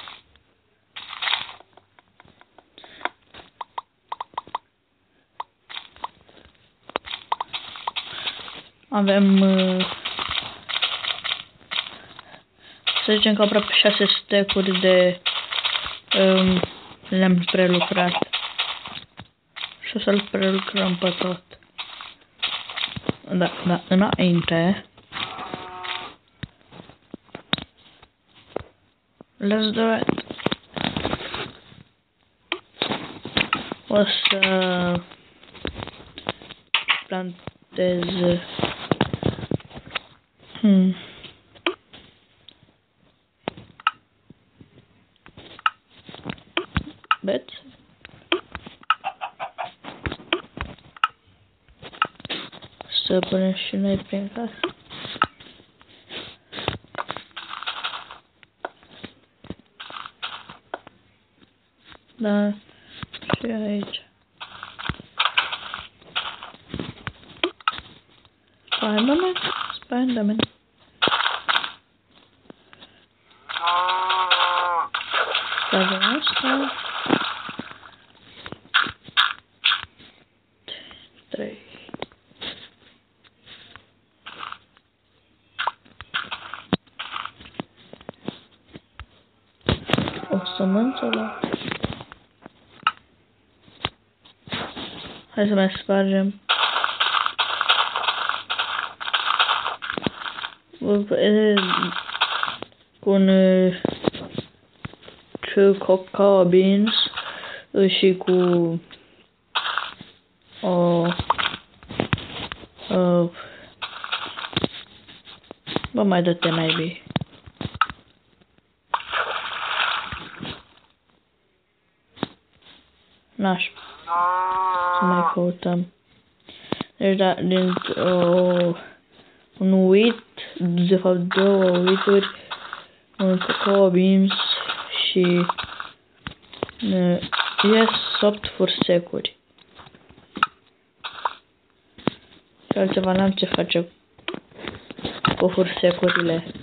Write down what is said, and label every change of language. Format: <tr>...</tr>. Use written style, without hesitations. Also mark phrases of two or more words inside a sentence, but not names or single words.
<ro>Avem să zicem că aproape 6 stack-uri de lemn prelucrat. Și o să-l prelucrăm pe tot. Da, înainte.</ro> <en>Let's do it.</en> <ro>O să plantez beți. Să punem și noi prin casă. Da, și aici. Spider-Man, Spider-Man. Spider-Man asta. 3. O sămânță la... Hai să mai spargem. Cu un</ro> <en>cocoa beans</en> <ro>și cu bă, mai dă-te naibii. N-aș să mai căutăm. Deci da, un wheat, de fapt 2 wheat-uri, un</ro> <en>cocoa beans</en> <ro>și yes, 8 fursecuri. Și altceva n-am ce face cu fursecurile.</ro>